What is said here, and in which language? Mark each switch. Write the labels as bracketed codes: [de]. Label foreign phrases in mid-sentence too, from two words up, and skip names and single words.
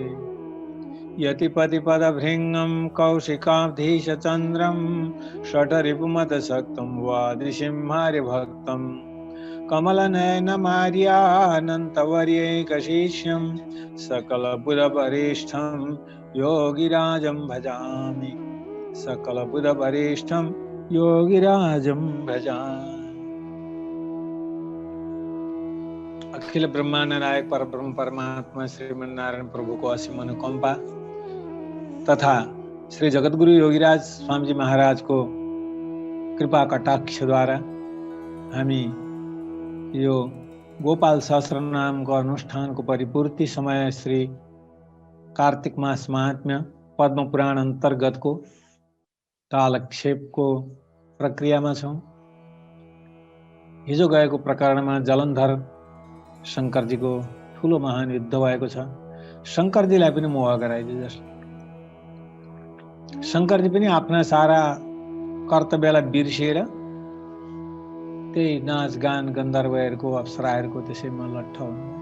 [sa] यतिपतिपदभृङ्गं कौशिकाब्धीशचन्द्रं षट्रिपुमतसक्तं वादिसिंहार्यभक्तं कमलनयनमार्यानन्तवर्यैकशीर्ष्यं सकलबुधवरिष्ठं योगिराजं भजामि। सकलबुधवरिष्ठं योगिराजं भजामि। [ne] अखिल ब्रह्मांड नायक परब्रह्म परमात्मा श्रीमन्नारायण प्रभु को असीम अनुकंपा तथा श्री जगतगुरु योगीराज स्वामी जी महाराज को कृपा कटाक्ष द्वारा हामी यो गोपाल सहस्र नाम को अनुष्ठान को परिपूर्ति समय श्री कार्तिक मास महात्म्य पद्म पुराण अंतर्गत को कालक्षेप को प्रक्रिया में छौं। हिजो गएको प्रकरणमा जलन्धर शंकर जी को ठूलो महान युद्ध भएको छ। शंकर जीलाई पनि मोह गराइदिए जस्तो। शंकर जी पनि आफ्ना सारा कर्तव्यलाई बिर्सिएर त्यही नाच गान गन्धर्वहरूको अप्सराहरूको त्यसैमा लट्ठ हुनु।